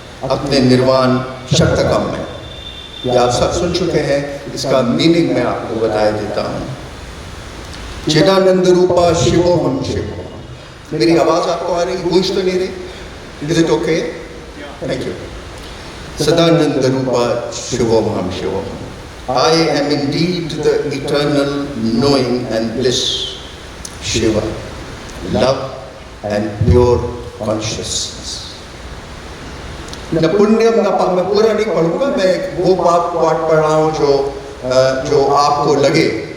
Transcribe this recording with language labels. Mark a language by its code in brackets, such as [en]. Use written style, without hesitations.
[hi] अपने निर्वाण शक्तकम में। ये आप सब सुन चुके हैं, इसका मीनिंग मैं आपको बता देता हूँ। [sa] चिदानंद रूपा शिवोहम शिवोहम। [hi] मेरी आवाज़ आपको आ रही, गूंज तो नहीं रही? [en] Is it okay? Thank you. [sa] Sadanand रूपा शिवोहम शिवोहम। [en] I am indeed the eternal knowing and bliss, Shiva, love and pure consciousness. [sa] न पुण्यम न पाप, [hi] मैं पूरा नहीं पढ़ूंगा, मैं वो पाठ पढ़ रहा हूँ जो आपको लगे।